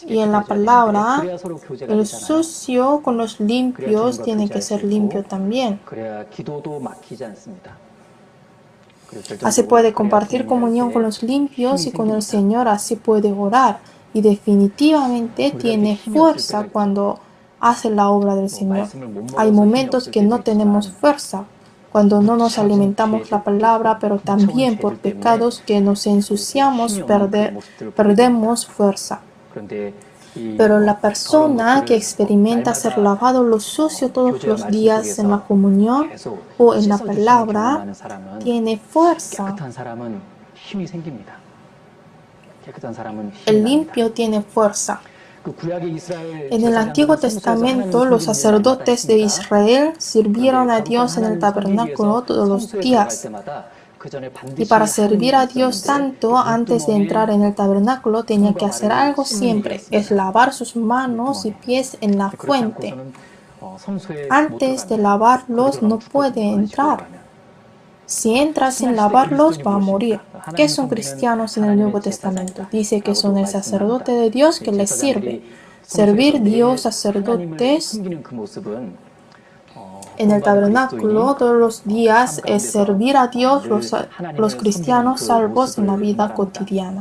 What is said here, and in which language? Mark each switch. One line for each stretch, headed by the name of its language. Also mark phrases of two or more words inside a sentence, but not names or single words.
Spanish: Y en la
Korean: 깨끗해져야
Spanish: palabra,
Korean: 되는데 그래야 서로 교제가
Spanish: el
Korean: 되잖아요.
Spanish: sucio con los limpios
Korean: 그래야
Spanish: tiene
Korean: 주님과
Spanish: que ser
Korean: 교제할 수
Spanish: limpio
Korean: 있고,
Spanish: también.
Korean: 그래야 기도도 막히지 않습니다. 그리고
Spanish: Así
Korean: 결정적으로
Spanish: puede
Korean: 그래야
Spanish: compartir
Korean: 주님이
Spanish: comunión
Korean: 할
Spanish: con
Korean: 때
Spanish: los limpios y
Korean: 힘이
Spanish: con el
Korean: 생깁니다.
Spanish: Señor, así puede orar. Y definitivamente
Korean: 우리가
Spanish: tiene
Korean: 이렇게 힘이 없을
Spanish: fuerza
Korean: 때가 있죠.
Spanish: cuando hace la obra del Señor.
Korean: 말씀을 못
Spanish: Hay
Korean: 먹어서 힘이
Spanish: momentos
Korean: 없을
Spanish: que
Korean: 때도
Spanish: no tenemos
Korean: 있지만
Spanish: fuerza, cuando no nos
Korean: 묻혀진
Spanish: alimentamos
Korean: 죄들,
Spanish: la palabra, pero también por
Korean: 죄들 때문에
Spanish: pecados que nos ensuciamos,
Korean: 힘이 없는 그 모습들을 보게 됩니다.
Spanish: perdemos fuerza.
Korean: 그런데 이
Spanish: Pero la
Korean: 더러운
Spanish: persona que
Korean: 것들을
Spanish: experimenta ser
Korean: 날마다
Spanish: lavado lo sucio todos
Korean: 교제와
Spanish: los
Korean: 말씀
Spanish: días en la
Korean: 속에서
Spanish: comunión
Korean: 계속
Spanish: o en la
Korean: 씻어주시는
Spanish: palabra,
Korean: 경험하는 사람은
Spanish: tiene fuerza.
Korean: 깨끗한 사람은 힘이 생깁니다. 깨끗한 사람은 힘이
Spanish: El
Korean: 납니다.
Spanish: limpio tiene fuerza.
Korean: 그 구약의 이스라엘
Spanish: En el Antiguo
Korean: 제사장들은 성소에서
Spanish: Testamento,
Korean: 하나님을
Spanish: los
Korean: 섬기는 일을
Spanish: sacerdotes de
Korean: 날마다
Spanish: Israel sirvieron a
Korean: 그런데
Spanish: Dios en el
Korean: 거룩한 하나님을 섬기기
Spanish: tabernáculo
Korean: 위해서
Spanish: todos los
Korean: 성소에 들어갈
Spanish: días.
Korean: 때마다 그 전에
Spanish: Y
Korean: 반드시
Spanish: para
Korean: 하는
Spanish: servir
Korean: 일이
Spanish: a Dios
Korean: 있었는데
Spanish: Santo,
Korean: 그
Spanish: antes de
Korean: 눈두멍에
Spanish: entrar en el tabernáculo, tenía que
Korean: 손과
Spanish: hacer
Korean: 발을
Spanish: algo
Korean: 씻는
Spanish: siempre,
Korean: 일이
Spanish: es
Korean: 있습니다.
Spanish: lavar sus manos y pies en la
Korean: 그렇지
Spanish: fuente.
Korean: 않고서는 성소에 못
Spanish: Antes de
Korean: 들어가면
Spanish: lavarlos no
Korean: 그들은
Spanish: puede
Korean: 죽거든요.
Spanish: entrar.
Korean: 그러면.
Spanish: Si entra sin lavarlos, va a morir. ¿Qué son cristianos en el Nuevo Testamento? Dice que son el sacerdote de Dios que les sirve. Servir Dios, sacerdotes, en el tabernáculo todos los días es servir a Dios los cristianos salvos en la vida cotidiana.